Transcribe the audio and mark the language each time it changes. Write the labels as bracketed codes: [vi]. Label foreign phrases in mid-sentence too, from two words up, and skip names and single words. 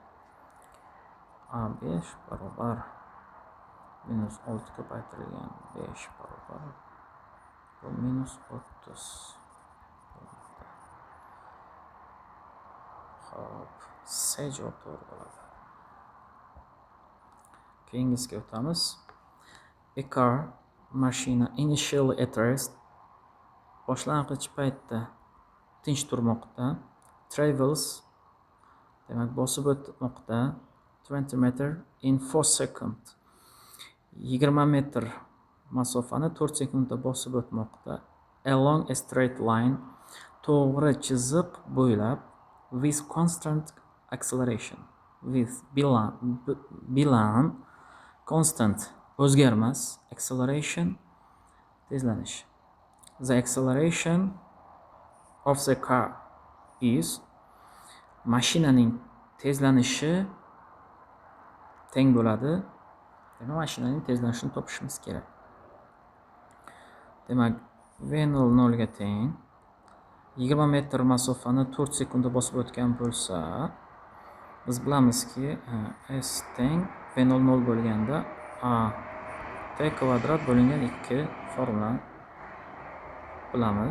[uz] A5 barobar minus 6 ko'paytirilgan 5 barobar bu minus 30. Hop, C javob to'g'ri bo'ladi. Keyingisiga o'tamiz. [en] A car, mashina initially at rest, [uz] boshlang'ich paytda tinch turmoqda, travels, demak bosib o'tmoqda, 20 metr [en] in 4 second. [uz] 20 metr masofani 4 sekundda bosib o'tmoqda. [en] Along a straight line, [uz] to'g'ri chiziq bo'ylab, [en] with constant acceleration. With bilan constant o'zgarmas, acceleration tezlanish. The acceleration of the car is, [uz] mashinaning tezlanishi teng bo'ladi. Demak, mashinaning tezlanishini topishimiz kerak. Demak, V0 0 ga teng. 20 metr masofani 4 sekundda bosib o'tgan bo'lsa, biz bilamizki, S teng V0 0 bo'lganda A T kvadrat bo'lingan 2 formulani bilamiz.